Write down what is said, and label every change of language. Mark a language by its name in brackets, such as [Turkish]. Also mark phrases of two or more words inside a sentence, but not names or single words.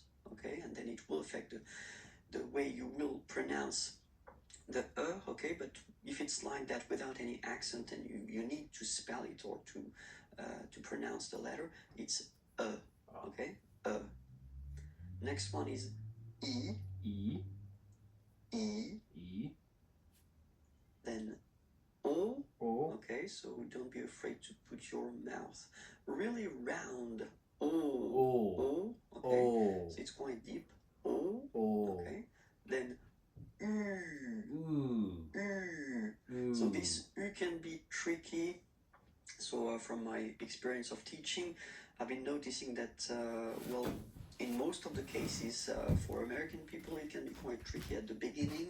[English] Okay, and then it will affect the way you will pronounce the okay, but if it's like that without any accent and you need to spell it or to pronounce the letter, it's okay, Next one is E. E. E. E. Then O. O. Okay, so don't be afraid to put your mouth really round. O. O. O. Okay, O. so it's quite deep. O. O. Okay, then U. U. So this U can be tricky. So from my experience of teaching, I've been noticing that, well, in most of the cases, for American people, it can be quite tricky at the beginning.